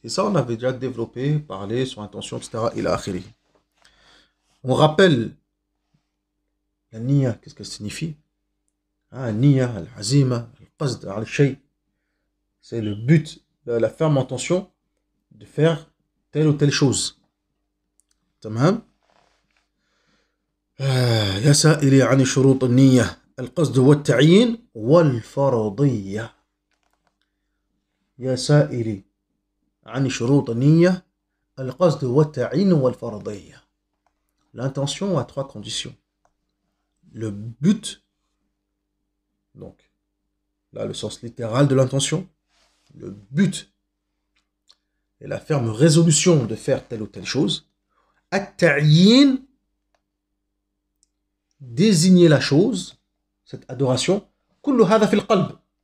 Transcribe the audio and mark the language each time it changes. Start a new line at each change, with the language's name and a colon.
French: Et ça, on avait déjà développé, parlé sur intention, etc.
Arabic: ila akhiri.
French: On rappelle la niyya, qu'est-ce qu'elle signifie? Niyya, al-azima, al-qasd, al-shay. C'est le but, la ferme intention de faire telle ou telle chose.
Arabic: تمام؟ يا سائلي عن شروط النية القصد والتعيين والفرضية. يا سائلي عن شروط النية القصد والتعيين والفرضية.
French: L'intention a trois conditions. Le but, donc là le sens littéral de l'intention, le but et la ferme résolution de faire telle ou telle chose. At-ta'yin, désigner la chose, cette adoration.
Arabic: Kullu hadha fil qalb.